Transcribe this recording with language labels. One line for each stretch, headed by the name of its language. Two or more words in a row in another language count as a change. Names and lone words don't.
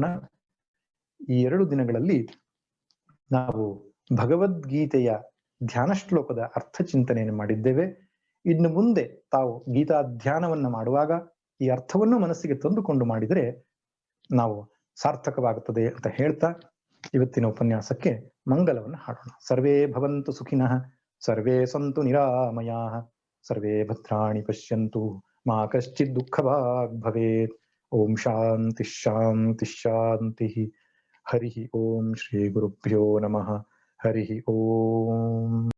Kannada: ಈ 2 ದಿನಗಳಲ್ಲಿ ನಾವು ಭಗವದ್ಗೀತೆಯ ಧ್ಯಾನ ಶ್ಲೋಕದ ಅರ್ಥ ಚಿಂತನೆಯನ್ನು ಮಾಡಿದ್ದೇವೆ. ಇನ್ನು ಮುಂದೆ ತಾವು ಗೀತಾ ಧ್ಯಾನವನ್ನ ಮಾಡುವಾಗ ಈ ಅರ್ಥವನ್ನು ಮನಸ್ಸಿಗೆ ತಂದುಕೊಂಡು ಮಾಡಿದರೆ ನಾವು ಸಾರ್ಥಕವಾಗುತ್ತದೆ ಅಂತ ಹೇಳ್ತಾ ಇವತ್ತಿನ ಉಪನ್ಯಾಸಕ್ಕೆ ಮಂಗಲವನ್ನು ಹಾಡೋಣ.
Sanskrit: ಸರ್ವೇ ಭವಂತು ಸುಖಿನಃ, ಸರ್ವೇ ಸಂತು ನಿರಾಮಯಾಃ, ಸರ್ವೇ ಭದ್ರಾಣಿ ಪಶ್ಯಂತು, ಮಾ ಕಶ್ಚಿತ್ ದುಃಖಭಾಗ್ ಭವೇತ್. ಓಂ ಶಾಂತಿ ಶಾಂತಿ ಶಾಂತಿ. ಹರಿ ಓಂ ಶ್ರೀ ಗುರುಭ್ಯೋ ನಮಃ. ಹರಿ ಓಂ.